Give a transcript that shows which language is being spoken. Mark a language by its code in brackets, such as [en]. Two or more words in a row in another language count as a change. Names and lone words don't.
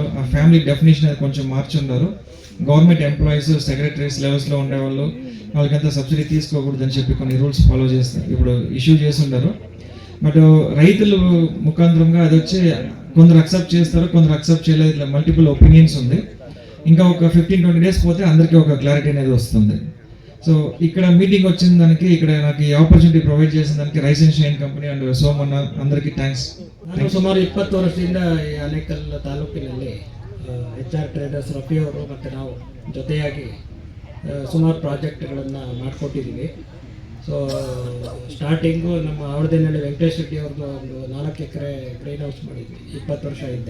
[te] ఆ ఫ్యామిలీ డెఫినేషన్ అది కొంచెం మార్చున్నారు. [en] government employees, [te] సెక్రటరీస్ లెవెల్స్లో ఉండేవాళ్ళు వాళ్ళకంతా సబ్సిడీ తీసుకోకూడదని చెప్పి కొన్ని [en] rules follow [te] చేస్తారు, ఇప్పుడు ఇష్యూ చేస్తున్నారు. బట్ రైతులు ముఖాంతరంగా అది వచ్చి కొందరు అక్సెప్ట్ చేస్తారు, కొందరు అక్సెప్ట్ చేయలేదు. ఇట్లా [en] multiple opinions [te] ఉంది. ఇంకా ఒక 15-20 డేస్ పోతే అందరికీ ఒక క్లారిటీ అనేది వస్తుంది. సో ఇక్కడ మీటింగ్ వచ్చిన దానికి, ఇక్కడ నాకు ఈ [en] opportunity provide [te] చేసిన దానికి ರೈಸ್ ಅಂಡ್ ಶೈನ್ ಕಂಪನಿ ಅಂಡ್ ಸೋಮಣ್ಣ అందరికీ థ్యాంక్ಸ್. [kn] ನಾನು ಸುಮಾರು 20 ವರ್ಷದಿಂದ ಈ ಆನೇಕಲ್ ತಾಲೂಕಿನಲ್ಲಿ HR ಟ್ರೇಡರ್ಸ್ ರಫಿಯವರು ಮತ್ತು ನಾವು ಜೊತೆಯಾಗಿ ಸುಮಾರು ಪ್ರಾಜೆಕ್ಟ್ಗಳನ್ನು ಮಾಡಿಕೊಟ್ಟಿದ್ದೀವಿ. [en] so starting [kn] ನಮ್ಮ ಆವಡದೇನಹಳ್ಳಿ ವೆಂಕಟೇಶ್ ರೆಡ್ಡಿ ಅವ್ರದ್ದು ಒಂದು 4 ಎಕರೆ [en] green house [kn] ಮಾಡಿದ್ವಿ 20 ವರ್ಷ ಹಿಂದೆ.